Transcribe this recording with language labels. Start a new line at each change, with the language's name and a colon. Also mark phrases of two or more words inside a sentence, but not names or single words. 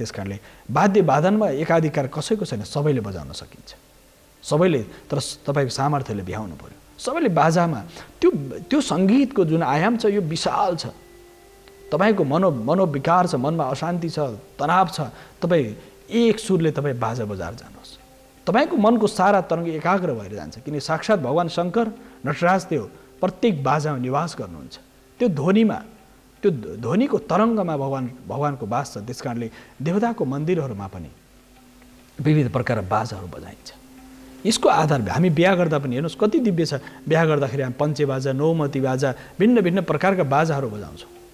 Nepali: त्यस कारणले वाद्य वादनमा एकाधिकार कसैको छैन, सबैले बजाउन सकिन्छ, सबैले, तर तपाईँको सामर्थ्यले भ्याउनु पर्यो। सबैले बाजामा त्यो सङ्गीतको जुन आयाम छ यो विशाल छ। तपाईँको मनोविकार छ, मनमा अशान्ति छ, तनाव छ, तपाईँ एक सुरले तपाईँ बाजा बजाएर जानुहोस्, तपाईँको मनको सारा तरङ्ग एकाग्र भएर जान्छ। किन साक्षात् भगवान् शङ्कर नटराज देव प्रत्येक बाजामा निवास गर्नुहुन्छ। त्यो ध्वनिमा, त्यो ध्वनिको तरङ्गमा भगवानको वास छ। त्यस कारणले देवताको मन्दिरहरूमा पनि विविध प्रकारका बाजाहरू बजाइन्छ। यसको आधार हामी बिहा गर्दा पनि हेर्नुहोस् कति दिव्य छ। बिहा गर्दाखेरि हामी पञ्चे बाजा, नौमती बाजा, भिन्न भिन्न प्रकारका बाजाहरू बजाउँछौँ।